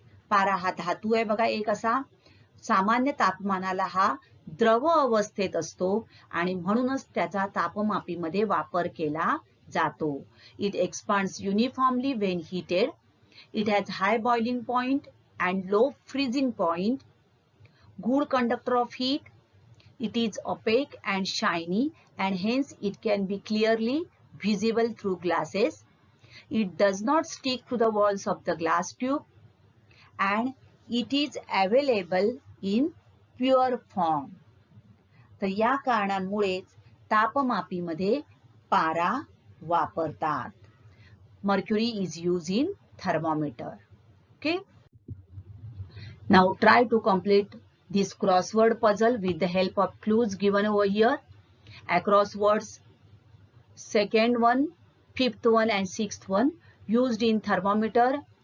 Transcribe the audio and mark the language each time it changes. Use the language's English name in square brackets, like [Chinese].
[Marathi] पारा हा धातू आहे बघा एक असा. सामान्य तापमानाला हा द्रव अवस्थेत असतो आणि म्हणूनच त्याचा तापमापीमध्ये वापर केला जातो. [English] It expands uniformly when heated. It has high boiling point and low freezing point. Good conductor of heat. It is opaque and shiny and hence it can be clearly visible through glasses. It does not stick to the walls of the glass tube and it is available in pure form. [Marathi] तर या कारणांमुळेच तापमापीमध्ये पारा वापरतात. [English] Mercury is used in thermometer. Okay. Now try to complete this crossword puzzle with the help of clues given over here. Across words, second one, fifth one and sixth one used in thermometer.